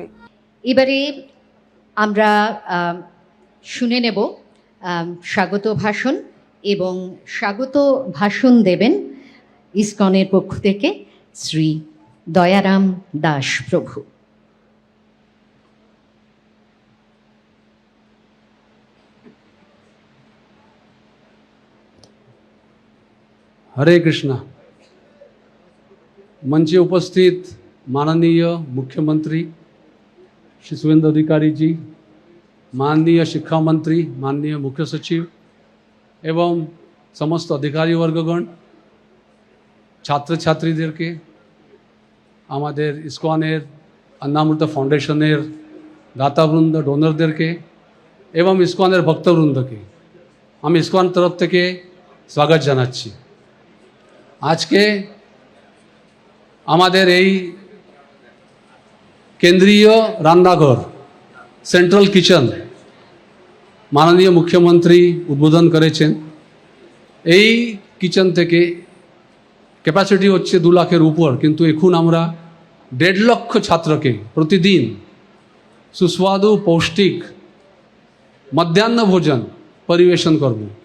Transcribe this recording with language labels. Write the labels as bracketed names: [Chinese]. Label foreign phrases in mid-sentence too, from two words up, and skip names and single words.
[Bangla] এবারে আমরা শুনে নেব স্বাগত ভাষণ, এবং স্বাগত ভাষণ দেবেন ইসকনের পক্ষ থেকে শ্রী দয়ারাম দাস প্রভু। हरे कृष्णा। মঞ্চে উপস্থিত মাননীয় মুখ্যমন্ত্রী শ্রী শুভেন্দু অধিকারী জি, মাননীয় শিক্ষা মন্ত্রী, মাননীয় মুখ্য সচিব এবং সমস্ত অধিকারী বর্গগণ, ছাত্র ছাত্রীদের কে আমাদের ইসকনের অন্নামৃত ফাউন্ডেশনের দাতাবৃন্দ ডোনারদের কে এবং ইসকনের ভক্তবৃন্দ কে আমি ইসকন তরফ থেকে স্বাগত জানাচ্ছি। আজকে আমাদের এই কেন্দ্রীয় রান্নাঘর সেন্ট্রাল কিচেন মাননীয় মুখ্যমন্ত্রী উদ্বোধন করেছেন। এই কিচেন থেকে ক্যাপাসিটি হচ্ছে 2 লাখের উপর, কিন্তু এখন আমরা 1.5 লক্ষ ছাত্রকে প্রতিদিন সুস্বাদু পৌষ্টিক মধ্যাহ্ন ভোজন পরিবেশন করব।